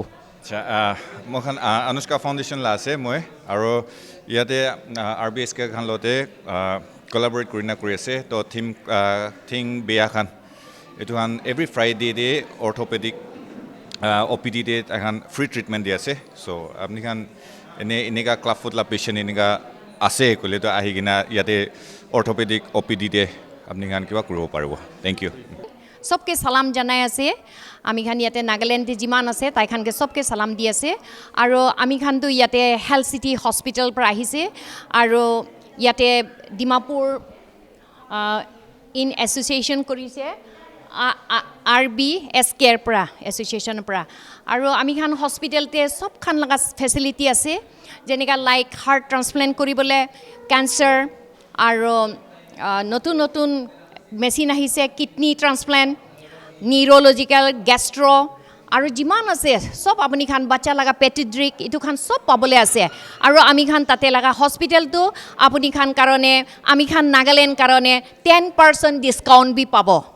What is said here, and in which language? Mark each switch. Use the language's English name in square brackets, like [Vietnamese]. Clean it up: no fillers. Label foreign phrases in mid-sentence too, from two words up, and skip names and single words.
[Naga Pidgin] mohan Anushka Foundation la ase moi aro yate RBSK khan lote collaborate kurina kuri ase to thing beya khan etu han [English] every Friday [Naga Pidgin] de [English] orthopedic OPD [Naga Pidgin] de khan [English] free treatment [Naga Pidgin] dia ase so apni khan enega club food la patient enega ase kole to ahi gina yate [English] orthopedic OPD [Naga Pidgin] de apni khan kiba kuribo paribo [English] thank you [Naga Pidgin] सबके सलाम जनाय আছে আমি খান ইয়াতে নাগাল্যান্ডে জিমান আছে তাই খানকে সবকে সালাম দি আছে আৰু আমি খান তো ইয়াতে হেলথ সিটি হসপিটাল পৰা আহিছে আৰু ইয়াতে ডিমাপুৰ [English] in association [Naga Pidgin] কৰিছে RBSK পৰা এছ'চিয়েশ্যনৰ পৰা আৰু আমি খান হস্পিটেলতে সব খান লগা ফেচিলিটি আছে যেনেকা [English] like heart transplant [Naga Pidgin] কৰিবলৈ কেঞ্চাৰ আৰু নতুন নতুন মেচিন আহিছে [English] kidney transplant neurological gastro [Naga Pidgin] আৰু যিমান আছে সব আপুনি খান বাচ্চা লগা পেটিড্ৰিক এইটো খান সব পাবলৈ আছে আৰু আমি খান তাতে লগা হস্পিটেলটো আপুনি খান কাৰণে আমি খান নাগালেণ্ড কাৰণে 10% ডিছকাউণ্ট বি পাব